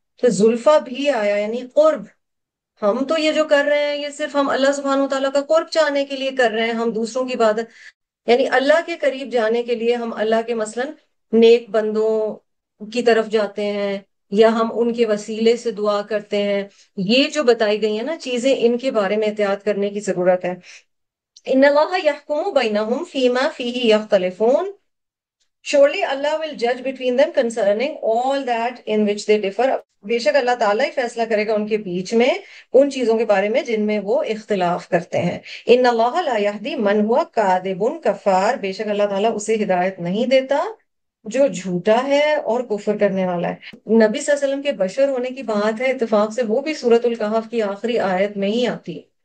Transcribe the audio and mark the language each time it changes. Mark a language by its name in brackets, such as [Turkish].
[Urdu] تو زلفا بھی آیا یعنی قرب. ہم تو یہ جو کر رہے ہیں یہ صرف ہم اللہ سبحانہ و تعالیٰ کا قرب چاہنے کے لیے کر رہے ہیں، ہم دوسروں کی عبادت یعنی اللہ کے قریب جانے کے لیے ہم اللہ کے مثلاً نیک بندوں کی طرف جاتے ہیں یا ہم ان کے وسیلے سے دعا کرتے ہیں. یہ جو بتائی گئی ہیں نا چیزیں، ان کے بارے میں احتیاط کرنے کی ضرورت ہے. [Arabic] ان اللہ یحکم بینہم فیما فیہ یختلفون. [English] Surely Allah will judge between them concerning all that in which they differ. [Urdu] بے شک اللہ تعالیٰ ہی فیصلہ کرے گا ان کے بیچ میں ان چیزوں کے بارے میں جن میں وہ اختلاف کرتے ہیں. [Arabic] ان اللہ لا یہدی من ہوا کاذب کفار. [Urdu] بے شک اللہ تعالیٰ اسے ہدایت نہیں دیتا جو جھوٹا ہے اور کفر کرنے والا ہے. نبی صلی اللہ علیہ وسلم کے بشر ہونے کی بات ہے اتفاق سے، وہ بھی سورۃ الکہف کی آخری آیت میں ہی آتی ہے.